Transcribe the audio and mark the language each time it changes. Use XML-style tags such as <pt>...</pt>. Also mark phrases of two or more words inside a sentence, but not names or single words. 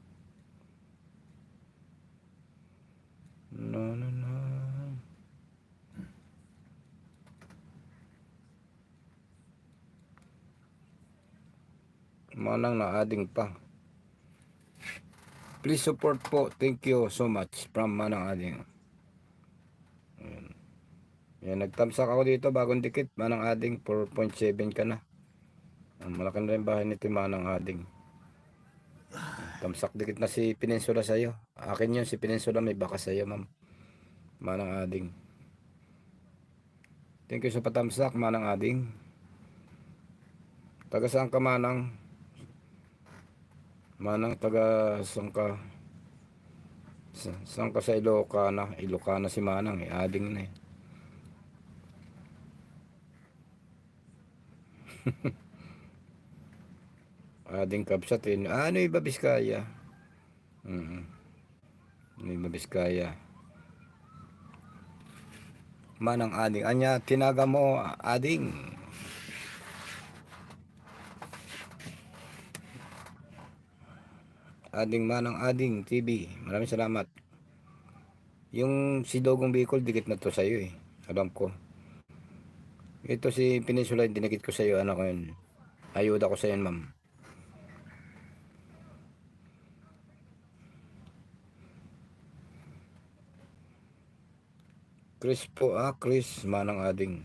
<tl>No. Manang na Ading pa.</tl> <en>Please support po. Thank you so much from Manang Ading.</en> <tl>Ayan. Yan, nagtamsak ako dito, bagong dikit. Manang Ading, 4.7 ka na. Malaki na rin bahay nito Manang Ading. Tamsak dikit na si Peninsula sa'yo. Akin yun, si Peninsula may bakas sa'yo, ma'am. Manang Ading.</tl> <en>Thank you</en> <tl>sa patamsak, Manang Ading. Taga saan ka, Manang? Manang, taga saan ka? Saan ka sa Ilocana? Ilocana si Manang, eh. Ading na eh. Ading Kabsat eh. Ano iba Biskaya? Ano iba Biskaya? Manang Ading. Anya, tinaga mo, Ading. Ading Manang Ading TV. Maraming salamat. Yung si Dogong Bicol, dikit na to sa'yo eh. Alam ko. Ito si Peninsula, dinikit ko sa'yo. Ano ko yun? Ayuda ko sa'yo, ma'am. Chris po, Chris Manang Ading.</tl>